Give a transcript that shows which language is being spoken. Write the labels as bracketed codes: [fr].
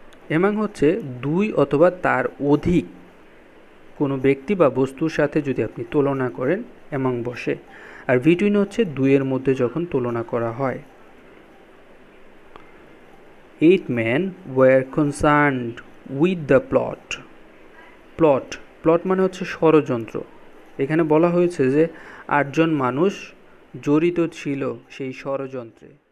[bn] Among হচ্ছে 2 অথবা তার অধিক কোনো ব্যক্তি বা বস্তুর সাথে যদি আপনি তুলনা করেন অ্যামাং বসে, আর বিটুইন হচ্ছে 2 এর মধ্যে যখন তুলনা করা হয়। [en] 8 men were concerned with the plot [bn] মানে হচ্ছে ষড়যন্ত্র। এখানে বলা হয়েছে যে 8 জন মানুষ জড়িত ছিল সেই ষড়যন্ত্রে।